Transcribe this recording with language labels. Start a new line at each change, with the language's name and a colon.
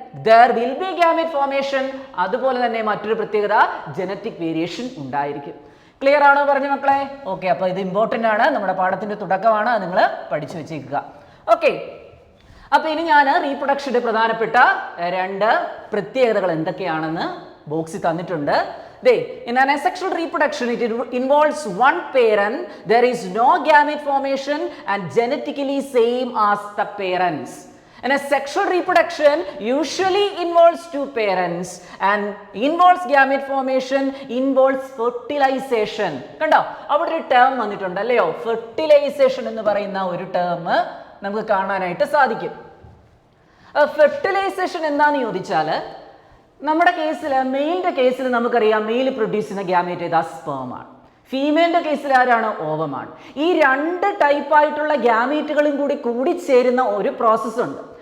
English: there will be gamete formation.
Malayalam: അതുപോലെ തന്നെ മറ്റൊരു പ്രത്യേകത ജനറ്റിക് വേരിയേഷൻ ഉണ്ടായിരിക്കും. ക്ലിയർ ആണോ പറഞ്ഞ മക്കളെ? ഓക്കെ, അപ്പോൾ ഇത് ഇമ്പോർട്ടൻ്റ് ആണ്, നമ്മുടെ പാഠത്തിന്റെ തുടക്കമാണ്, അത് നിങ്ങൾ പഠിച്ചു വെച്ചേക്കുക. ഓക്കെ, അപ്പോൾ ഇനി ഞാൻ റീപ്രൊഡക്ഷന്റെ പ്രധാനപ്പെട്ട 2 പ്രത്യേകതകൾ എന്തൊക്കെയാണെന്ന് ബോക്സിൽ തന്നിട്ടുണ്ട്.
English: In an asexual reproduction, it involves one parent. There is no gamete formation and genetically same as the parents. In a sexual reproduction, usually involves 2 parents and involves gamete formation, involves fertilization.
Malayalam: കണ്ടോ, അവിടെ ഒരു term വന്നിട്ടുണ്ട് അല്ലയോ, fertilisation എന്ന് പറയുന്ന ഒരു term നമുക്ക് കാണാനായിട്ട് സാധിക്കും. ഫെർട്ടിലൈസേഷൻ എന്താണെന്ന് ചോദിച്ചാൽ, നമ്മുടെ കേസിൽ മെയിലിന്റെ കേസിൽ നമുക്കറിയാം മെയിൽ പ്രൊഡ്യൂസ് ചെയ്യുന്ന ഗ്യാമേറ്റ് ഏതാ, സ്പേം ആണ്. ഫീമെയിലിന്റെ കേസിൽ ആരാണ്, ഓവമാണ്. ഈ 2 ടൈപ്പായിട്ടുള്ള ഗ്യാമേറ്റുകളും കൂടി കൂടിച്ചേരുന്ന ഒരു പ്രോസസ്സ് ഉണ്ട്.